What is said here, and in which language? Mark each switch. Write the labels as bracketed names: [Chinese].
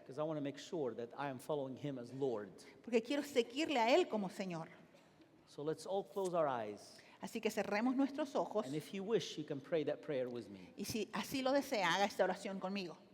[English] because I want to make sure that I am following him as Lord. [Spanish] porque quiero seguirle a Él como Señor. [English] So let's all close our eyes. [Spanish] Así que cerremos nuestros ojos [English] And if you wish, you can pray that prayer with me. [Spanish] y si así lo desea, haga esta oración conmigo.